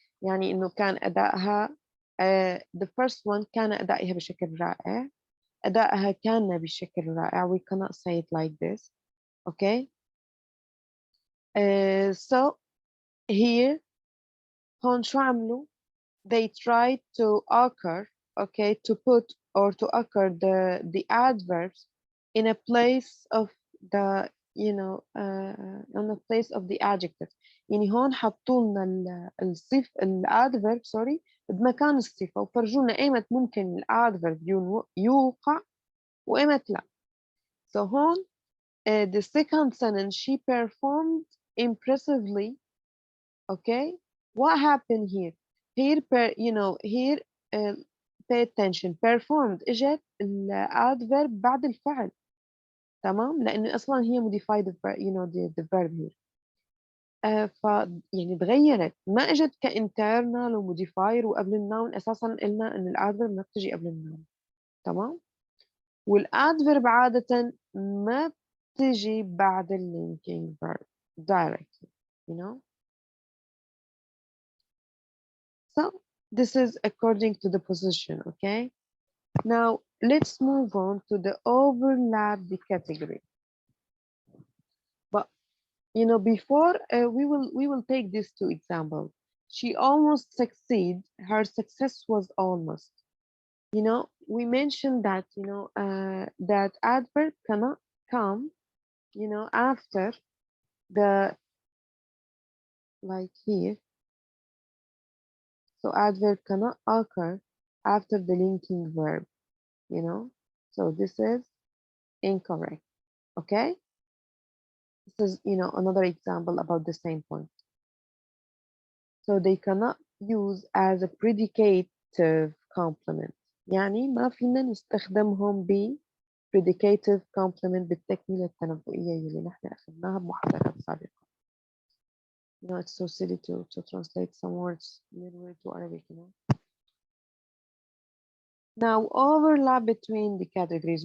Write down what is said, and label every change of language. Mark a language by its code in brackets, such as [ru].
[ar] يعني إنه كان أدائها [en] the first one [ar] كان أدائها بشكل رائع. أدائها كان بشكل رائع. [en] We cannot say it like this. Okay? So here [ar] هون شو عملوا؟ [en] They tried to occur, okay, to put or to occur the adverbs in a place of the, in a place of the adjective. [ar] يعني هون حطوا لنا الادفيرب سوري بمكان الصفة وفرجونا ايمت ممكن الادفيرب يوقع وايمت لا. [en] So هون the second sentence, she performed impressively. Okay, what happened here? Here here pay attention. [ar] Performed اجت الادفيرب بعد الفعل. تمام، لانه اصلا هي [en] modified the verb here. [ar] يعني تغيرت، ما اجت كانترنال وموديفاير وقبل النون. اساسا قلنا ان الادفيرب ما بتجي قبل النون، تمام. والادفيرب عاده ما بتجي بعد اللينكينج [en] verb directly, you know. So this is according to the position, okay. Now let's move on to the overlap the category. But you know, before we will take these two examples. She almost succeed. Her success was almost. You know, we mentioned that, you know, that adverb cannot come, you know, after the, like here. So adverb cannot occur after the linking verb, you know. So this is incorrect. Okay. This is, you know, another example about the same point. So they cannot use as a predicative complement. [ar] يعني ما فينا نستخدمهم ب predicative complement بالتكملة التنبؤية اللي نحن أخذناها بمحاضرات سابقة. [en] You know, it's so silly to translate some words literally to Arabic, you know. Now, overlap between the categories.